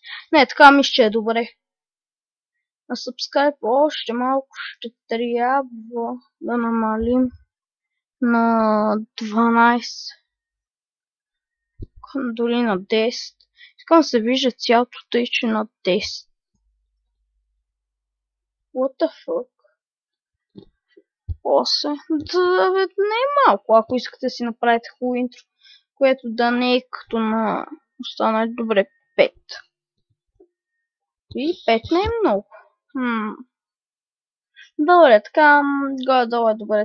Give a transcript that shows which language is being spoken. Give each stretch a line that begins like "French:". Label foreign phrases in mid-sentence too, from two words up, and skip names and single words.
Bulgarian: Не, така мисля, че е добре. На subscribe още малко ще трябва да намалим на 12. Дори на 10. Искам да се вижда цялото тъй, че на 10.
English: What the fuck? 8.
Bulgarian: Не е малко, ако искате да си направите хубаво интро, което да не е като на останали. Добре, 5. И 5 не е много. Добре, така, горе-долу е добре.